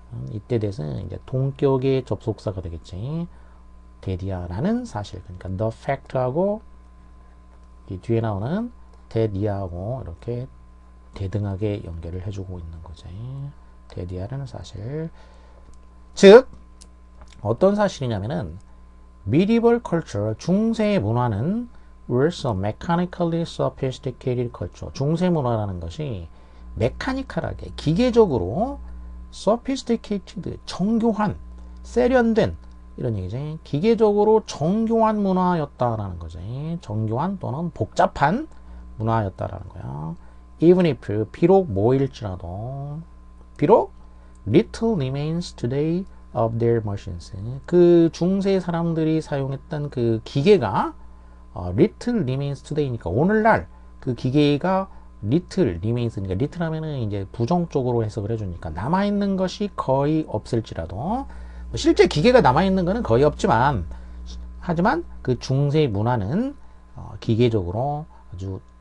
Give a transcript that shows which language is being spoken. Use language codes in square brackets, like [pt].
[ko] 이때 돼서는 이제 동격의 접속사가 되겠지. 데디아라는 사실. 그러니까 the fact하고 이 뒤에 나오는 데디아하고 이렇게 대등하게 연결을 해주고 있는 거지. 데디아라는 사실. 즉 어떤 사실이냐면은 [en] medieval culture, [ko] 중세 문화는 [en] was a mechanically sophisticated culture. [ko] 중세 문화라는 것이 메카니컬하게, 기계적으로 sophisticated, 정교한, 세련된, 이런 얘기지. 기계적으로 정교한 문화였다라는 거지. 정교한 또는 복잡한 문화였다라는 거야. [en] Even if, [ko] 비록 뭐일지라도, 비록 [en] little remains today of their machines. [ko] 그 중세 사람들이 사용했던 그 기계가 [en] little remains today [ko] 니까 오늘날 그 기계가 little remains, 그러니까 little 하면은 이제 부정적으로 해석을 해주니까 남아있는 것이 거의 없을지라도, 실제 기계가 남아있는 거는 거의 없지만, 하지만 그 중세 문화는 기계적으로 아주